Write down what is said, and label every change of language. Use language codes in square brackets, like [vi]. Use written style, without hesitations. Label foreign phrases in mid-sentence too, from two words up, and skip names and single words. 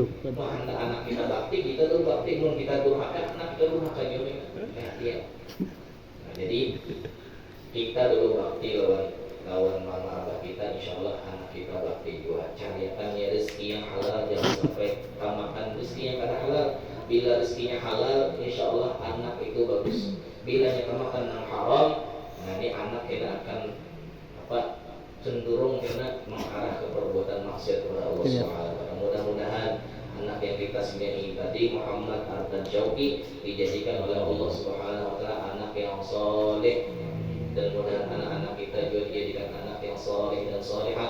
[bjn] Wah hendak anak kita bakti, kita tuh bakti, mun kita durhaka anak kita durhaka juga. Ya. Nah, jadi kita dulu bakti lawan mama abah kita, [ar] إن شاء الله [bjn] anak kita bakti juga. Cariakannya rezeki yang halal, jangan sampai makan rezeki yang kada halal. [id] Bila rezekinya halal, [ar] إن شاء الله [id] anak itu bagus. Bila yang makan yang haram, nah ini anak kita akan cenderung kena mengarah ke perbuatan maksiat kepada Allah [ar] سبحانه وتعالى. [id] Mudah-mudahan anak yang kita sembunyi tadi Muhammad Ardan Syauqi dijadikan oleh Allah [ar] سبحانه وتعالى [id] anak yang saleh, dan mudah anak-anak kita juga dijadikan anak yang saleh dan salihah.